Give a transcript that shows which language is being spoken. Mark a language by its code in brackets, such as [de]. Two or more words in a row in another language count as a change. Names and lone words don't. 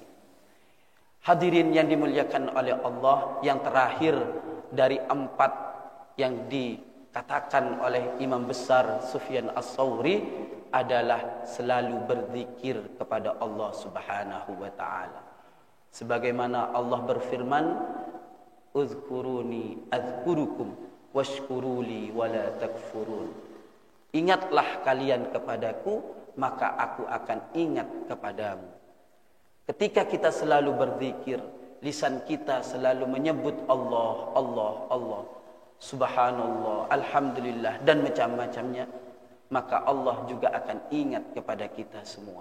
[id] Hadirin yang dimuliakan oleh Allah, yang terakhir dari 4 yang dikatakan oleh Imam besar Sufyan As-Tsauri adalah selalu berzikir kepada Allah [ar] سبحانه وتعالى. [id] Sebagaimana Allah berfirman, [ar] "اذكروني أذكركم واشكروا لي ولا تكفرون." [id] Ingatlah kalian kepadaku, maka aku akan ingat kepadamu. Ketika kita selalu berzikir, lisan kita selalu menyebut Allah, Allah, Allah, [ar] سبحان الله، الحمد لله, [id] dan macam-macamnya, maka Allah juga akan ingat kepada kita semua.